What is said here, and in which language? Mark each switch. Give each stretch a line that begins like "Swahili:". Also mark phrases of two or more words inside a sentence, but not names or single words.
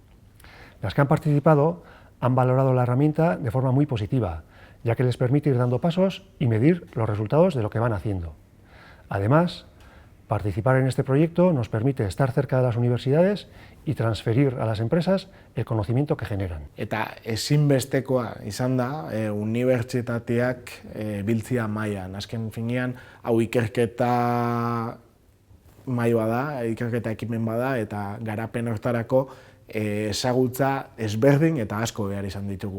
Spanish: Las que han participado han valorado la herramienta de forma muy positiva, ya que les permite ir dando pasos y medir los resultados de lo que van haciendo. Además, participar en este proyecto nos permite estar cerca de las universidades y transferir a las empresas el conocimiento que generan.
Basque: Eta ezinbestekoa izan da unibertsitateak biltzia mailan. Azken finean, hau ikerketa maila da, ikerketa ekimen bada, eta garapen hortarako ezagutza ezberdin eta asko behar izan ditugu.